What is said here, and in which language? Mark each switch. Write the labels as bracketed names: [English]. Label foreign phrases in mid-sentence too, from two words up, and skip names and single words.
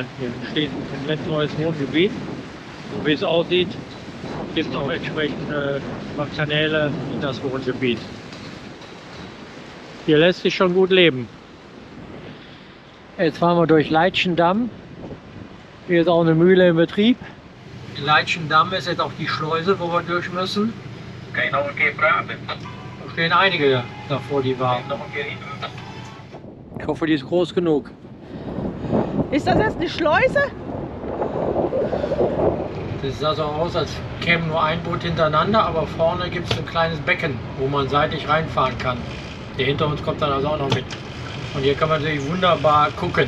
[German] Hier steht ein komplett neues Wohngebiet. Und wie es aussieht, gibt es auch entsprechende Kanäle in das Wohngebiet. Hier lässt sich schon gut leben. Jetzt fahren wir durch Leitschendamm. Hier ist auch eine Mühle in Betrieb. In Leitschendamm ist jetzt auch die Schleuse, wo wir durch müssen. [Dutch] Kan je nog een keer praten? [German] Da stehen einige davor, die warten. [Dutch] Nog een keer in. [German] Ich hoffe, die ist groß genug. Ist das jetzt eine Schleuse? Das sah so aus, als käme nur ein Boot hintereinander, aber vorne gibt es ein kleines Becken, wo man seitlich reinfahren kann. Der hinter uns kommt dann also auch noch mit. Und hier kann man natürlich wunderbar gucken.